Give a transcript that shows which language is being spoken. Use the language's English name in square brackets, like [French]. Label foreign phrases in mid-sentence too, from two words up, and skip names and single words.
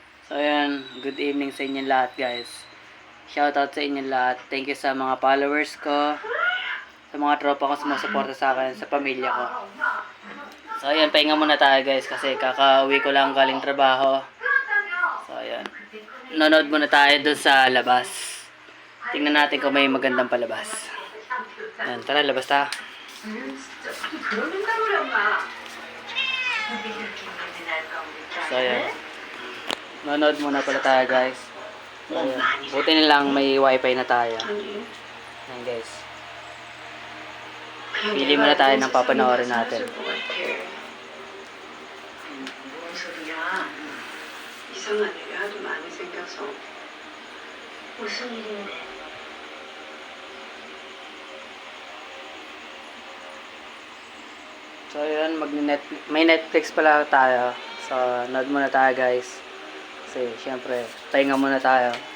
[Filipino] So ayan, [English] good evening [Filipino] sa inyong lahat guys. Shoutout sa inyong lahat. [English] Thank you [Filipino] sa mga followers ko, sa mga tropa ko sumusuporta sa akin, sa pamilya ko. So ayan, pahinga muna tayo guys kasi kakauwi ko lang galing trabaho. So ayan, nanood muna tayo dun sa labas. Tingnan natin kung may magandang palabas. Ayan, tara, labas tayo. So ayan, nanood muna pala tayo guys. So, ayan. Buti nilang may wifi na tayo. Ayan guys, pili muna tayo ng papanoorin natin. [Korean] 이상한 일이 하도 많이 생겨서. 무슨 일인데? [Filipino] So ayan, may Netflix pala tayo. So nanood muna tayo guys. Kasi syempre, pahinga muna tayo.